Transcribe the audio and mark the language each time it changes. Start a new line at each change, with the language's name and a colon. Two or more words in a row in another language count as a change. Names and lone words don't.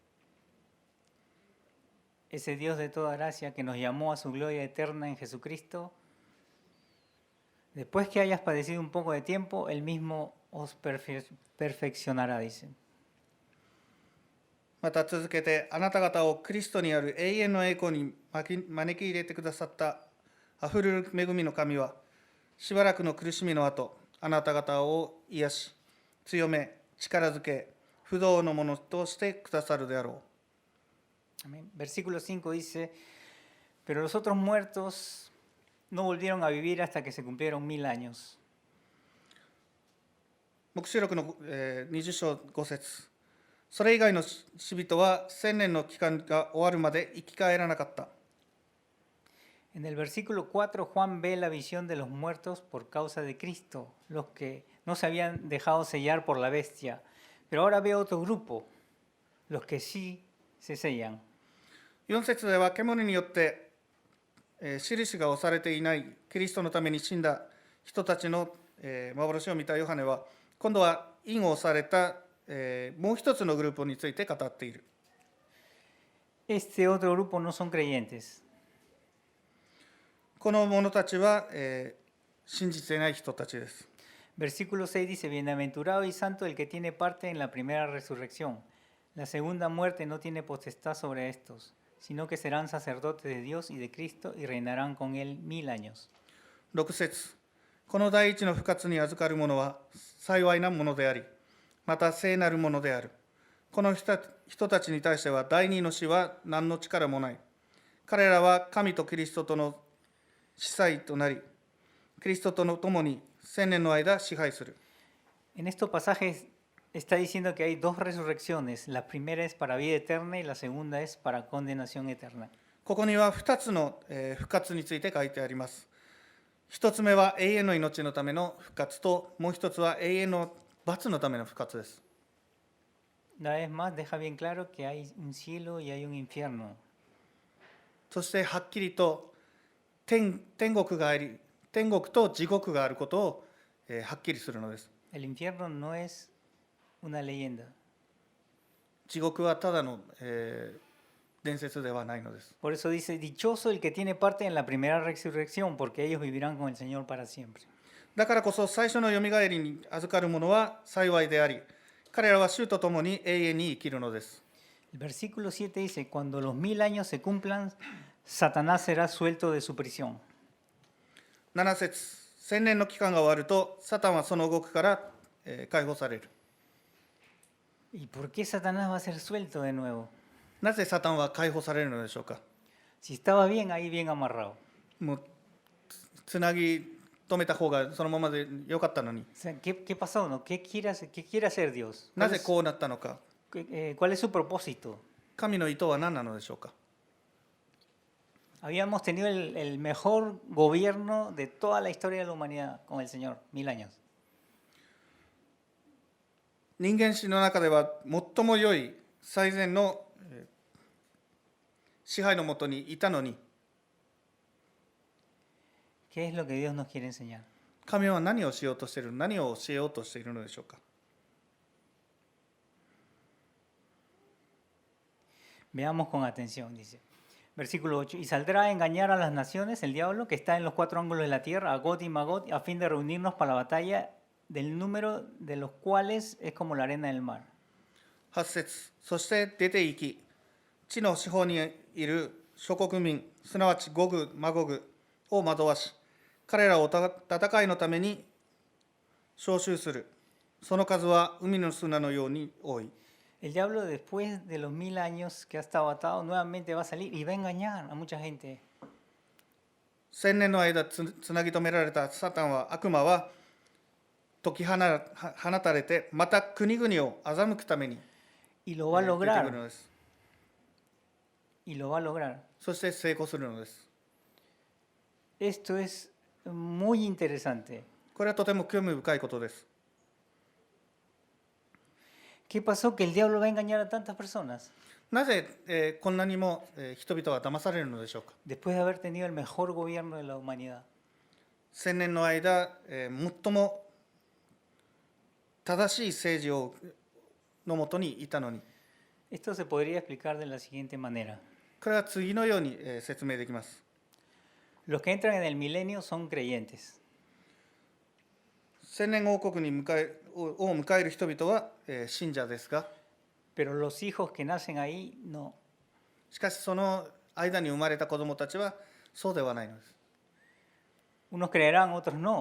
Spanish: Ese Dios de toda gracia que nos llamó a su gloria eterna en Jesucristo, después que hayas padecido un poco de tiempo, Él mismo os perfeccionará, dice.
Japanese: また続けて、あなた方をクリストにある永遠の栄光に招き入れてくださったあふれる恵みの神は、しばらくの苦しみの後、あなた方を癒し、強め、力づけ、不動のものとしてくださるであろう。
Spanish: Amén. Versículo 5 dice, pero los otros muertos no volvieron a vivir hasta que se cumplieron 1000 años.
Japanese: 黙示録の20章5節。それ以外の死人は1000年の期間が終わるまで生き返らなかった。
Spanish: En el versículo 4, Juan ve la visión de los muertos por causa de Cristo, los que no se habían dejado sellar por la bestia. Pero ahora ve otro grupo, los que sí se sellan.
Japanese: 4 節では獣によって、印が押されていないキリストのために死んだ人たちの、幻を見たヨハネは、今度は印を押された、もう一つのグループについて語っている。
Spanish: Este otro grupo no son creyentes.
Japanese: この者たちは、信じていない人たちです。
Spanish: Versículo 6 dice, bienaventurado y santo el que tiene parte en la primera resurrección. La segunda muerte no tiene potestad sobre estos, sino que serán sacerdotes de Dios y de Cristo y reinarán con él 1000 años.
Japanese: 6 節この第一の復活に預かる者は幸いなものであり、また聖なるものである。この人たちに対しては第二の死は何の力もない。彼らは神とキリストとの司祭となり、キリストとの共に1000年の間支配する。
Spanish: En estos pasajes está diciendo que hay dos resurrecciones. La primera es para vida eterna y la segunda es para condenación eterna.
Japanese: ここには2つの復活について書いてあります。1つ目は永遠の命のための復活と、もう1つは永遠の罰のための復活です。
Spanish: Una vez más, deja bien claro que hay un cielo y hay un infierno.
Japanese: そしてはっきりと天国があり、天国と地獄があることをはっきりするのです。
Spanish: El infierno no es una leyenda.
Japanese: 地獄はただの、伝説ではないのです。
Spanish: Por eso dice, dichoso el que tiene parte en la primera resurrección, porque ellos vivirán con el Señor para siempre.
Japanese: だからこそ最初のよみがえりに預かる者は幸いであり、彼らは主と共に永遠に生きるのです。
Spanish: El versículo 7 dice, cuando los 1000 años se cumplan, Satanás será suelto de su prisión.
Japanese: 7 節1000年の期間が終わると、サタンはその動きから、解放される。
Spanish: ¿Y por qué Satanás va a ser suelto de nuevo?
Japanese: なぜサタンは解放されるのでしょうか。
Spanish: Si estaba bien ahí, bien amarrado.
Japanese: もうつなぎ止めた方がそのままでよかったのに。
Spanish: O sea, ¿qué pasó? ¿No? ¿Qué quiere hacer Dios?
Japanese: なぜこうなったのか。
Spanish: ¿Cuál es su propósito?
Japanese: 神の意図は何なのでしょうか。
Spanish: Habíamos tenido el mejor gobierno de toda la historia de la humanidad con el Señor, 1000 años.
Japanese: 人間史の中では最も良い最善の支配のもとにいたのに、
Spanish: ¿Qué es lo que Dios nos quiere enseñar?
Japanese: 神は何をしようとしている、何を教えようとしているのでしょうか。
Spanish: Veamos con atención, dice. Versículo 8. Y saldrá a engañar a las naciones el diablo que está en los 4 ángulos de la tierra, a Gog y Magog, a fin de reunirnos para la batalla, del número de los cuales es como la arena del mar.
Japanese: 8 節そして出て行き、地の四方にいる諸国民、すなわちゴグ、マゴグを惑わし、彼らを戦いのために召集する。その数は海の砂のように多い。
Spanish: El diablo, después de los 1000 años que ha estado atado, nuevamente va a salir y va a engañar a mucha gente.
Japanese: 1000 年の間つなぎ止められたサタンは、悪魔は解き放たれて、また国々を欺くために
Spanish: Y lo va a
Japanese: 出てくる
Spanish: lograr.
Japanese: のです。
Spanish: Y lo va a lograr.
Japanese: そして成功するのです。
Spanish: Esto es muy interesante.
Japanese: これはとても興味深いことです。
Spanish: ¿Qué pasó? Que el diablo va a engañar a tantas personas
Japanese: なぜ、こんなにも、人々は騙されるのでしょうか。
Spanish: después de haber tenido el mejor gobierno de la humanidad.
Japanese: 1000 年の間、最も正しい政治をのもとにいたのに、
Spanish: Esto se podría explicar de la siguiente manera.
Japanese: これは次のように、説明できます。
Spanish: Los que entran en el milenio son creyentes.
Japanese: 千年王国にを迎える人々は、信者ですが、
Spanish: Pero los hijos que nacen ahí no.
Japanese: しかしその間に生まれた子どもたちはそうではないのです。
Spanish: Unos creerán, otros no.